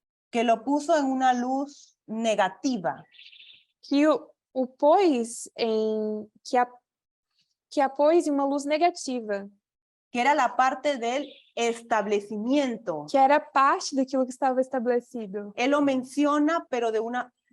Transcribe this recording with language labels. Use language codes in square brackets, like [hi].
[es] Que lo puso en una luz negativa. [pt] que o pôs em que a pôs em uma luz negativa, [es] Que era la parte del establecimiento. [pt] que era parte daquilo que estava estabelecido. [es] Él lo menciona, pero de una...